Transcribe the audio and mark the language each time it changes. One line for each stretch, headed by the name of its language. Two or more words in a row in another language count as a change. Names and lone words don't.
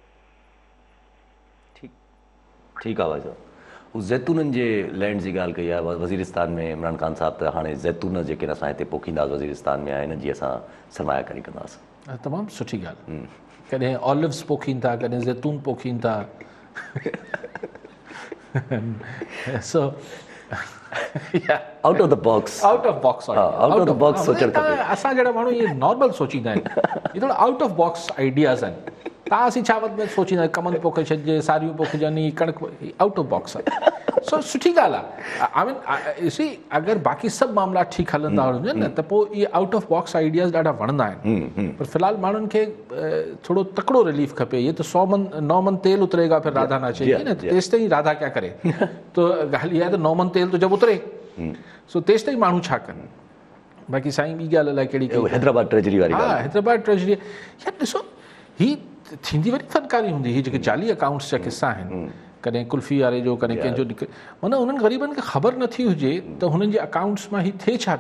Sindhi: ठीकु आहे भाई साहब, हू ज़ैतूननि जे लैंड जी ॻाल्हि कई आहे वज़ीरिस्तान में इमरान ख़ान साहिब, त हाणे ज़ैतून जेके असां हिते पोखींदासीं वज़ीरिस्तान में आहिनि, जीअं असां सरमायाकारी कंदासीं। तमामु सुठी ॻाल्हि। कॾहिं ऑलिव्स पोखीनि था, कॾहिं ज़ैतून पोखीनि था। सो
English: out of the box, out of box, out of the box
Sindhi: सोचणु खपे। असां जहिड़ा माण्हू इहे नॉर्मल सोचींदा आहिनि, इहे थोरा
English: out of box ideas
Sindhi: आहिनि। तव्हां असीं छा में सोचींदा आहियूं कमंद पोखे छॾिजे, सारियूं पोखिजनि, कणिक,
English: out of box
Sindhi: आहे। सो सुठी ॻाल्हि आहे।
English: I mean
Sindhi: सी अगरि बाक़ी सभु मामला ठीकु हलंदा हुजनि न त पोइ इहे
English: out of box ideas
Sindhi: ॾाढा वणंदा आहिनि। पर फ़िलहाल माण्हुनि खे थोरो तकिड़ो रिलीफ खपे।
Urdu: یہ تو 9 من تیل اترے گا پھر رادھا ناچے گی نہ,
Sindhi: तेसि ताईं
Urdu: رادھا کیا کرے.
Sindhi: तो ॻाल्हि इहा आहे त 9 मन तेल तो जब उतरे, सो तेसि ताईं माण्हू छा कनि। बाक़ी साईं ॿी ॻाल्हि अलाए कहिड़ी हैदराबाद ट्रेजरी वारी। हा, हैदराबाद ट्रेजरी यार ॾिसो, ही थींदी वरी फनकारी हूंदी। ही जेके जाली अकाउंट्स जा किस्सा आहिनि, कॾहिं कुल्फ़ी वारे जो, कॾहिं कंहिंजो, माना उन्हनि ग़रीबनि खे ख़बर नथी हुजे त हुननि जे अकाउंट्स मां ही थिए छा पियो।